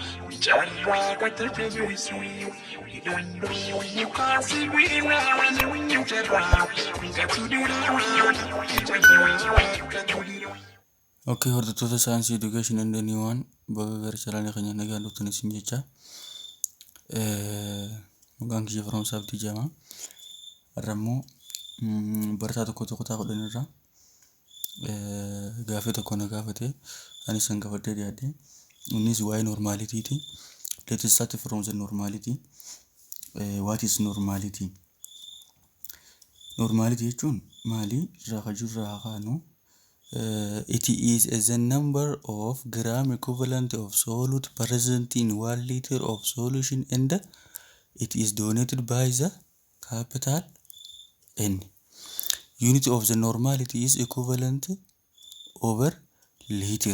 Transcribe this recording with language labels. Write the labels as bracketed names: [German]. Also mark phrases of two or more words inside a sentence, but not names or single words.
[English] Jarra quante preso su you can't see me when you get round. We got to do [Oromo] Okay, hordoftoota saayinsii [English] education and anyone [Oromo] baga gara chalaanii keenya nagaan dhuftan isin jecha. Maqaan kiyya Firoomsaa Abdii jedhama. Har'a immoo barataa tokko kutaa 10 irraa gaaffii tokko na gaafate anis san gaafadhee dhiyaadhe. Innis waa'ee normality ti. [English] Let us start from the normality. What is normality? [Oromo] Normality jechuun maali? Irraa kan jirru irraa kaanu. [English] It is the number of gram equivalent of solute present in 1 liter of solution and it is donated by the capital N. Unit of the normality is equivalent over liter.